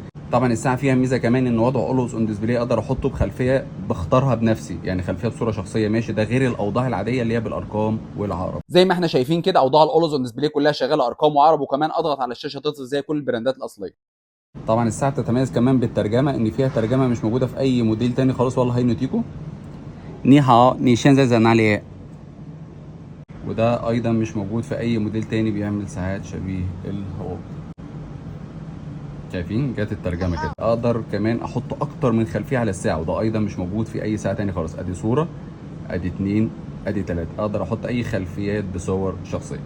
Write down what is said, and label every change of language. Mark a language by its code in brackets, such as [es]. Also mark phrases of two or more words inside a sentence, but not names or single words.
[ar] طبعا الساعه فيها ميزه كمان ان وضع [en] always on display, [ar] اقدر احطه بخلفيه بختارها بنفسي، يعني خلفيه بصوره شخصيه ماشي، ده غير الاوضاع العاديه اللي هي بالارقام والعرب. زي ما احنا شايفين كده اوضاع [en] the always on display [ar] كلها شغاله ارقام وعرب، وكمان اضغط على الشاشه تظهر زي كل البراندات الاصليه. طبعا الساعه بتتميز كمان بالترجمه، ان فيها ترجمه مش موجوده في اي موديل تاني خالص ولا هاي نوتيكو. [zh] 你好，你现在在哪里？ [ar] وده ايضا مش موجود في اي موديل تاني بيعمل ساعات شبيه الهواوي. شايفين جت الترجمه كده. اقدر كمان احط اكتر من خلفيه على الساعه، وده ايضا مش موجود في اي ساعه تاني خالص. ادي صوره، ادي اتنين، ادي تلاته، اقدر احط اي خلفيات بصور شخصيه.